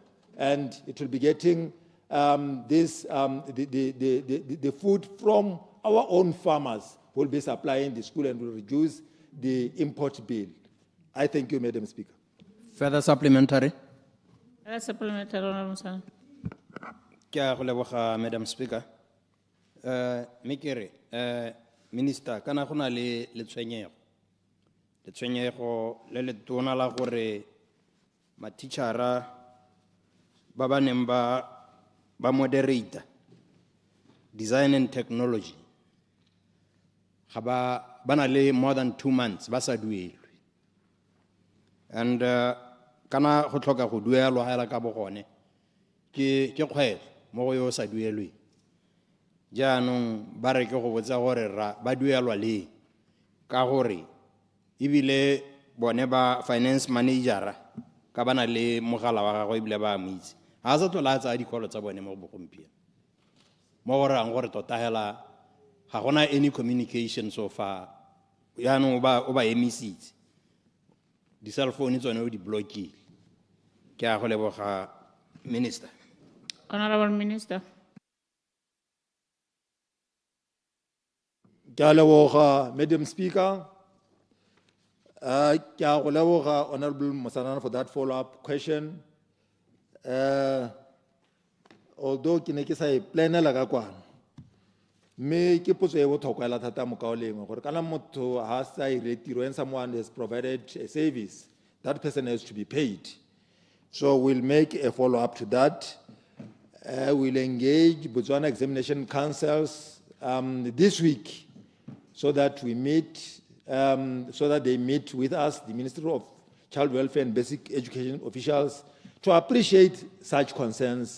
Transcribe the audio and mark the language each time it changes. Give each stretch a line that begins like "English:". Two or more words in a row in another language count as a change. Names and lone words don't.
English: And it will be getting the food from our own farmers will be supplying the school and will reduce the import bill. I thank you, Madam Speaker. Further supplementary? Supplementary, Honorable Sir.
Tswana: Kia go leboga,
English: Madam Speaker.
Tswana: Mekere, Minister, kana go na le letshwenyego. Letshwenyego le letona la gore matitjhara ba ba neng ba
English: moderator design and technology
Tswana: ga ba na le
English: more than 2 months
Tswana: ba sa duelwe. And kana go tlhoka go duelwa hela ka bogone ke kgwele mo go yo sa duelwe. Jaanong ba re ke go botsa gore ba duelwa le ka gore ebile bone ba
English: finance manager
Tswana: ka bana le mogala wa gagwe ebile ba amitse ga sa tlola tsa dikolo tsa bone mo bogompieno mo gore ang gore tota hela ga gona
English: any communication so far.
Tswana: Jaanong o ba emisitse di
English: cell phone
Tswana: tsone o di blockile. Ke a go leboga, Minister.
English: Honorable Minister.
Tswana: Ke a leboga,
English: Madam Speaker.
Tswana: Ke a go leboga,
English: Honorable Mosanana, for that follow-up question.
Tswana: Although ke ne ke sa e planela ka kwana, me ke potso e botlhokwa la thata mo kaoleng gore kana motho ha sa ire tiro
English: and someone has provided a service, that person has to be paid. So we'll make a follow-up to that. We'll engage Botswana examination councils this week so that we meet, so that they meet with us, the Ministry of Child Welfare and Basic Education officials, to appreciate such concerns.